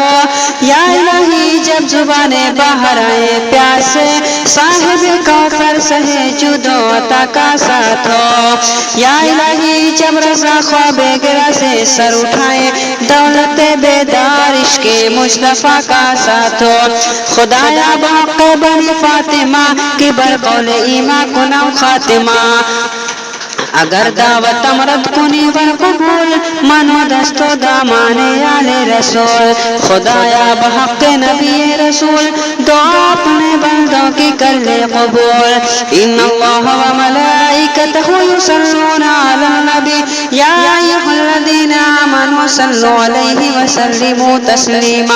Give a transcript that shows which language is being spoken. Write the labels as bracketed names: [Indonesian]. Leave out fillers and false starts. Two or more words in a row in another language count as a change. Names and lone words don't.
[Urdu] یا الہی جب زبانیں باہر آئے پیاس سے، صاحب کوثر سہے جود و عطا کا ساتھ ہو۔ یا الہی جب رضا خواب گرہ سے سر اٹھائے، دولت بیدار عشق مصطفیٰ کا ساتھ ہو۔ [Persian] خدایا بحق بنی فاطمہ کی برقول ایمہ کنم خاتمہ، اگر دعوت امرد کنی ور قبول، من و دست و دامان آل رسول۔ [Urdu] خدایا بحق نبی رسول دعا اپنے بندوں کی کر لے قبول۔ [Arabic] ان اللہ و ملائکتہ یصلون علی النبی یا ایھا الذین آمنوا صلوا علیہ وسلموا تسلیما۔